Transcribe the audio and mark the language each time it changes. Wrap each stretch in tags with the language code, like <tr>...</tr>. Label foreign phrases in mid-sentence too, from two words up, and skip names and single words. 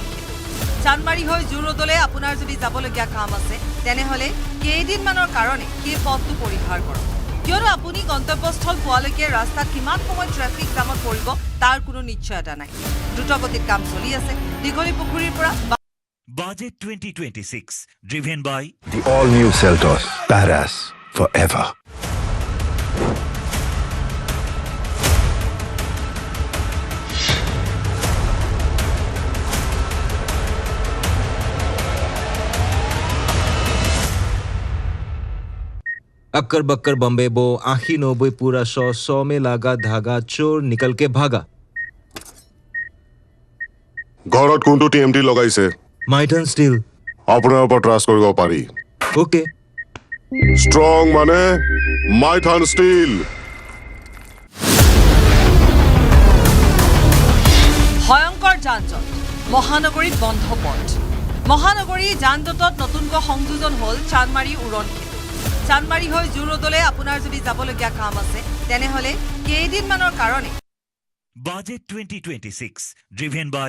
<as>চানমাৰী হৈ জুৰোডলৈ আপোনাৰ যদি যাবলগীয়া কাম আছে তেনেহ'লে কেইদিনমানৰ কাৰণে সেই পথটো পৰিহাৰ কৰক কিয়নো আপুনি গন্তব্যস্থল পোৱালৈকে ৰাস্তাত কিমান সময় ট্ৰেফিক জামত পৰিব তাৰ কোনো নিশ্চয়তা নাই দ্ৰুতগতিত কাম চলি আছে দীঘলী পুখুৰীৰ পৰা</as> <en>Budget 2026, driven by The all-new Seltos. Badass forever.</en> <hi>अक्कर बक्कर बम्बे बो आखी 90 पूरा 100 में लागा धागा चोर निकल के भागा</hi> <as>ঘৰত কোনটো টিএমটি লগাইছে माइटन स्टील আপোনাৰ ওপৰত ট্ৰাষ্ট কৰিব পাৰি ओके ষ্ট্ৰং মানে মাইথান ষ্টীল ভয়ংকৰ যান-জঁট মহানগৰীত বন্ধ পথ মহানগৰী যান-জঁটত নতুনকৈ সংযোজন হ'ল চানমাৰী উৰণখেতু চানমাৰী হৈ জুৰোডলৈ আপোনাৰ যদি যাবলগীয়া কাম আছে তেনেহ'লে কেইদিনমানৰ কাৰণে</as> <en>Budget 2026, driven by</en>